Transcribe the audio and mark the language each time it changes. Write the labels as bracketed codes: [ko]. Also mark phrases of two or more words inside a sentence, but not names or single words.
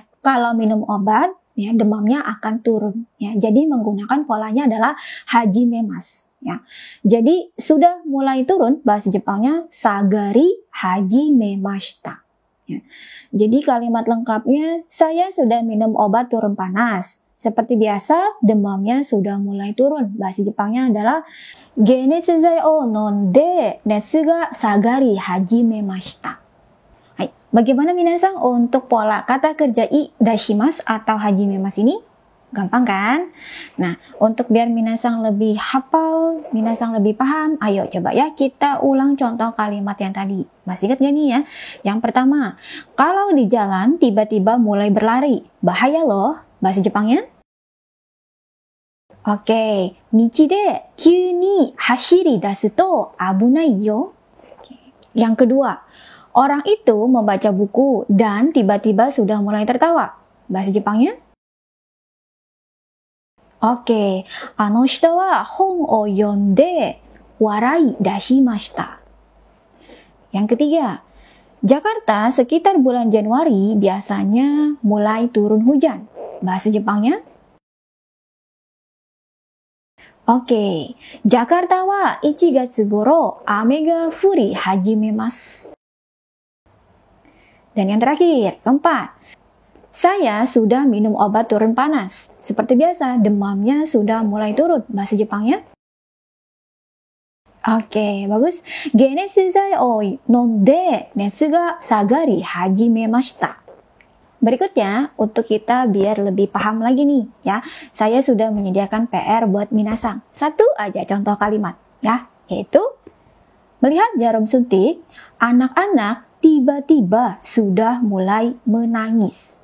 [id] Kalau minum obat, ya demamnya akan turun. Ya, jadi menggunakan polanya adalah hajimemasu. Ya, jadi sudah mulai turun bahasa Jepangnya [ja] 下がり始めました. [id] Ya. Jadi kalimat lengkapnya, saya sudah minum obat turun panas. Seperti biasa, demamnya sudah mulai turun. Bahasa Jepangnya adalah [ja] 解熱剤を飲んで熱が下がり始めました. [id] Bagaimana minasan untuk pola kata kerja [ja] い出します [id] atau hajimemasu ini? Gampang kan? Nah, untuk biar minasang lebih hafal, minasang lebih paham, ayo coba ya kita ulang contoh kalimat yang tadi. Masih ingat gak nih ya? Yang pertama, kalau di jalan tiba-tiba mulai berlari, bahaya loh. Bahasa Jepangnya? Oke, [ja] 道で急に走り出すと危ないよ. [id] Yang kedua, orang itu membaca buku dan tiba-tiba sudah mulai tertawa. Bahasa Jepangnya? Oke, [ja] あの人は本を読んで笑い出しました. [id] Yang ketiga, Jakarta sekitar bulan Januari biasanya mulai turun hujan. Bahasa Jepangnya? Oke, [ja] Jakarta wa 1 月頃雨が降り始めます. [id] Dan yang terakhir, keempat, saya sudah minum obat turun panas. Seperti biasa, demamnya sudah mulai turun. Bahasa Jepangnya? Oke, bagus. [ja] 解熱剤を飲んで熱が下がり始めました. [id] Berikutnya, untuk kita biar lebih paham lagi nih, ya. Saya sudah menyediakan PR buat minasang. Satu aja contoh kalimat, ya. Yaitu, melihat jarum suntik, anak-anak tiba-tiba sudah mulai menangis.